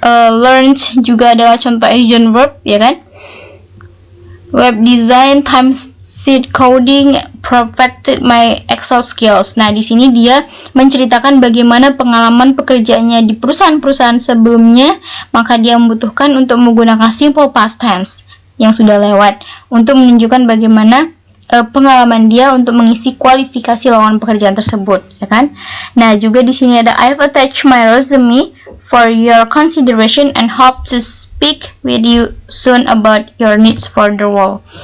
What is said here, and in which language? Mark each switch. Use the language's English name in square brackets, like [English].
[Indonesian] Learned juga adalah contoh action verb, ya kan? [English] Web design, timesheet coding, perfected my Excel skills. [Indonesian] Nah, di sini dia menceritakan bagaimana pengalaman pekerjaannya di perusahaan-perusahaan sebelumnya, maka dia membutuhkan untuk menggunakan simple past tense yang sudah lewat untuk menunjukkan bagaimana pengalaman dia untuk mengisi kualifikasi lowongan pekerjaan tersebut, ya kan? Nah, juga di sini ada [English] I've attached my resume for your consideration and hope to speak with you soon about your needs for the role.